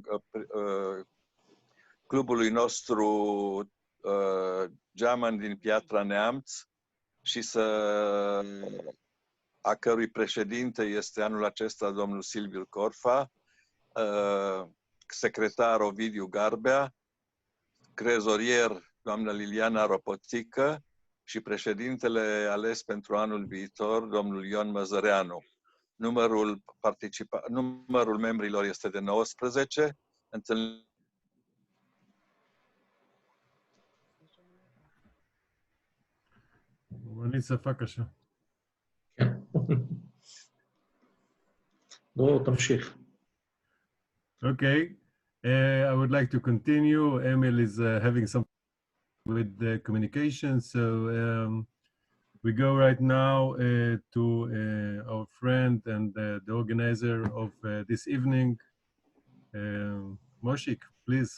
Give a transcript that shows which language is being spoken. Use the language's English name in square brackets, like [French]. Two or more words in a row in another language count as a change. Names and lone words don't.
[Romanian] clubului nostru Geaman din Piatra Neamț și a cărui președinte este anul acesta domnul Silviu Corfa, secretar Ovidiu Garbea, trezorier doamna Liliana Ropotică și președintele ales pentru anul viitor, domnul Ion Măzăreanu. Numărul membrilor este de 19. [Hebrew] אני שפה קשה. דרור, תמשיך. [English] Okay, I would like to continue. Emil is having some with the communication, so we go right now to our friend and the organizer of this evening, Moshik, please.